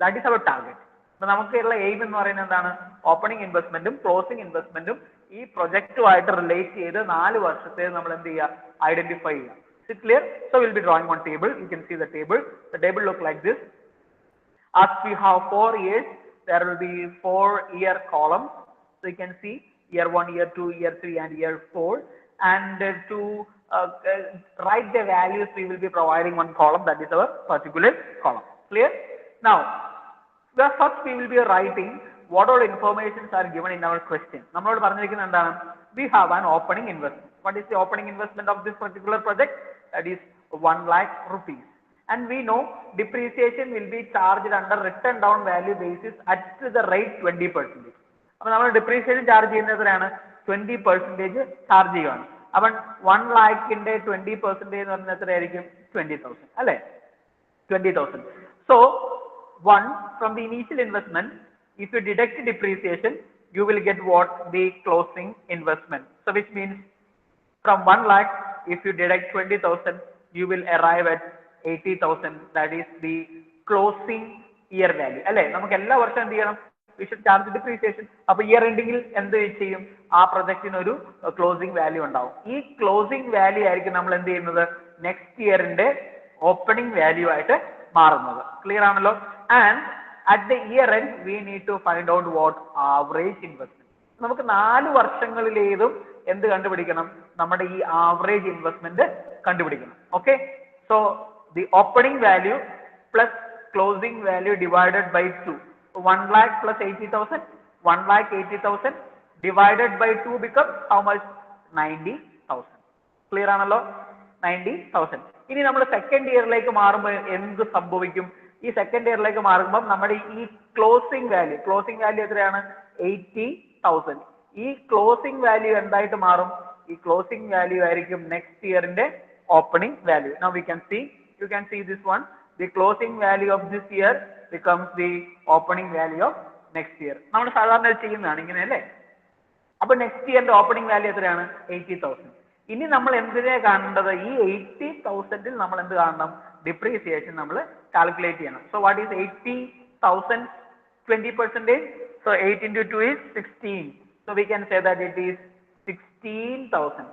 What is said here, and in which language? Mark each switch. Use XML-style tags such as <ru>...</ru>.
<en>That is our target.</en> <ml>അപ്പൊ നമുക്കുള്ള aim എന്ന് പറയുന്നത് എന്താണ്? ഓപ്പണിംഗ് ഇൻവെസ്റ്റ്മെന്റും ക്ലോസിംഗ് ഇൻവെസ്റ്റ്മെന്റും ഈ പ്രൊജക്റ്റുമായിട്ട് റിലേറ്റ് ചെയ്ത് 4 വർഷത്തെ നമ്മൾ എന്ത് ചെയ്യുക? ഐഡന്റിഫൈ ചെയ്യുക.</ml> <en>Is it clear? So we'll be drawing one table. You can see the table. The table look like this. As we have 4 years, there will be 4-year columns. So you can see year 1, year 2, year 3, and year 4. And to write the values, we will be providing one column, that is our particular column. Clear? Now, first we will be writing what all informations are given in our question.</en> <ml>നമ്മളോട് പറഞ്ഞിരിക്കുന്നത് എന്താണ്?</ml> <en>We have an opening investment. What is the opening investment of this particular project? That is 1 lakh rupees. And we know depreciation will be charged under written down value basis at the rate 20%.</en> <ml>അപ്പോൾ നമ്മൾ depreciation charge ചെയ്യുന്നത് എത്രയാണ്? 20% charge ചെയ്യുകയാണ്. അപ്പം 1 lakhന്റെ 20% എന്ന് പറഞ്ഞാൽ എത്രയായിരിക്കും? 20,000 അല്ലെ? 20,000.</ml> <en>So 1 from the initial investment, if you deduct depreciation, you will get what? The closing investment. So which means from 1 lakh, if you deduct 20,000, you will arrive at 80,000. That is the closing year value.</en> <ml>അല്ലെ? നമുക്ക് എല്ലാ വർഷവും എന്ത് ചെയ്യണം?</ml> <en>We should charge depreciation.</en> <ml>അപ്പൊ year എൻഡിങ്ങിൽ എന്ത് ചെയ്യും? ആ പ്രൊജക്റ്റിന് ഒരു ക്ലോസിംഗ് വാല്യൂ ഉണ്ടാവും. ഈ ക്ലോസിംഗ് വാല്യൂ ആയിരിക്കും നമ്മൾ എന്ത് ചെയ്യുന്നത്? നെക്സ്റ്റ് ഇയറിന്റെ ഓപ്പണിംഗ് വാല്യൂ ആയിട്ട് മാറുന്നത്. ക്ലിയർ ആണല്ലോ?</ml> <en>And at the year end we need to find out what? Average investment.</en> <ml>നമുക്ക് 4 വർഷങ്ങളിലേതും എന്ത് കണ്ടുപിടിക്കണം? നമ്മുടെ ഈ ആവറേജ് ഇൻവെസ്റ്റ്മെന്റ് കണ്ടുപിടിക്കണം. Okay?</ml> <en>So the opening value plus closing value divided by 2. 1 lakh plus 80,000, 1 lakh 80,000 divided by 2 becomes how much?</en> <ml>90,000. Clear ആണല്ലോ? 90,000. ഇനി നമ്മൾ second ഇയറിലേക്ക് മാറുമ്പോൾ എന്ത് സംഭവിക്കും? ഈ സെക്കൻഡ് ഇയറിലേക്ക് മാറുമ്പോൾ നമ്മുടെ ഈ ക്ലോസിംഗ് വാല്യൂ എത്രയാണ്? 80,000. ഈ ക്ലോസിംഗ് വാല്യൂ എന്തായിട്ട് മാറും? ഈ ക്ലോസിംഗ് വാല്യൂ ആയിരിക്കും next ഇയറിന്റെ opening value.</ml> <en>Now we can see, you can see this one. The closing value of this year becomes the opening value of next year.</en> <ml>നമ്മൾ സാധാരണ ചെയ്യുന്നതാണ് ഇങ്ങനെ അല്ലേ? അപ്പൊ നെക്സ്റ്റ് ഇയറിന്റെ ഓപ്പണിംഗ് വാല്യൂ എത്രയാണ്? 80,000. ഇനി നമ്മൾ എന്തിനാ കാണേണ്ടത്? ഈ 80,000ൽ നമ്മൾ എന്ത് കാണണം? ഡിപ്രീസിയേഷൻ നമ്മൾ കാൽക്കുലേറ്റ് ചെയ്യണം.</ml> <en>So what is 80,000 20%? So 8 into 2 is 16. So we can say that it is 16,000.</en>